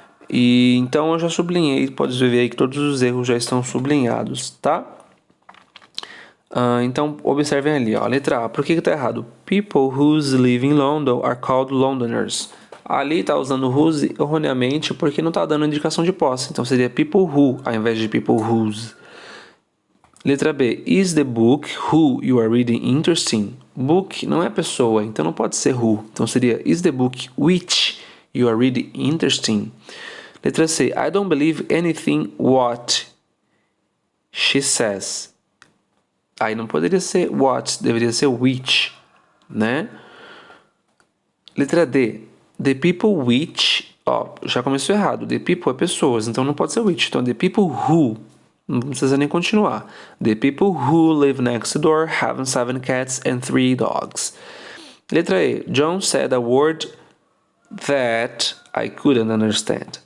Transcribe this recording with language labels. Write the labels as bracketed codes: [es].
[pt] E então eu já sublinhei, pode ver aí que todos os erros já estão sublinhados, tá? Então observem ali, ó, letra A. Por que está errado? [en] People whose live in London are called Londoners. [pt] Ali está usando whose erroneamente porque não está dando indicação de posse. Então seria [en] people who [pt] ao invés de [en] people whose. [pt] Letra B. [en] Is the book who you are reading interesting? [pt] Book não é pessoa, então não pode ser who. Então seria [en] is the book which you are reading interesting? [pt] Letra C. [en] I don't believe anything what she says. [pt] Aí não poderia ser what, deveria ser which, né? Letra D. [en] The people which... [pt] Ó, já começou errado. The people é pessoas, então não pode ser which. Então, [en] the people who... [pt] Não precisa nem continuar. [en] The people who live next door have 7 cats and 3 dogs. [pt] Letra E. [en] John said a word that I couldn't understand.